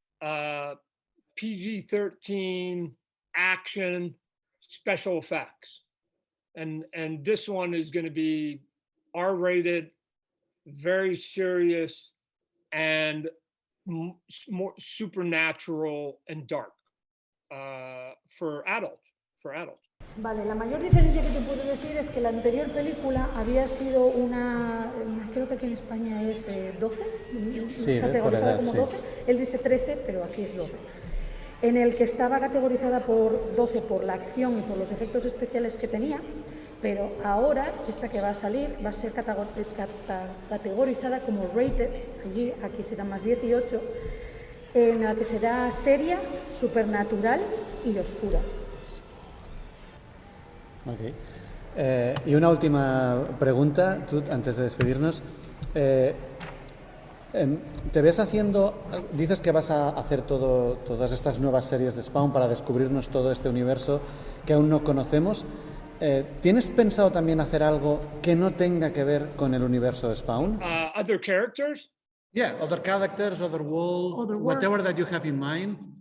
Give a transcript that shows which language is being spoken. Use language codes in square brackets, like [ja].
[en] PG-13 action special effects. And this one is going to be R-rated, very serious, and more supernatural and dark for adults. [es] Vale, la mayor diferencia que te puedo decir es que la anterior película había sido creo que aquí en España es 12, sí, categorizada como 12, sí. Él dice 13, pero aquí es 12, en el que estaba categorizada por 12 por la acción y por los efectos especiales que tenía, pero ahora esta que va a salir va a ser categorizada como rated, aquí será más 18, en la que será seria, supernatural y oscura. Okay. Y una última pregunta, Tut, antes de despedirnos. ¿Te ves dices que vas a hacer todas estas nuevas series de Spawn para descubrirnos todo este universo que aún no conocemos? ¿Tienes pensado también hacer algo que no tenga que ver con el universo de Spawn? [en] Other characters? Yeah, other characters, other world, whatever that you have in mind.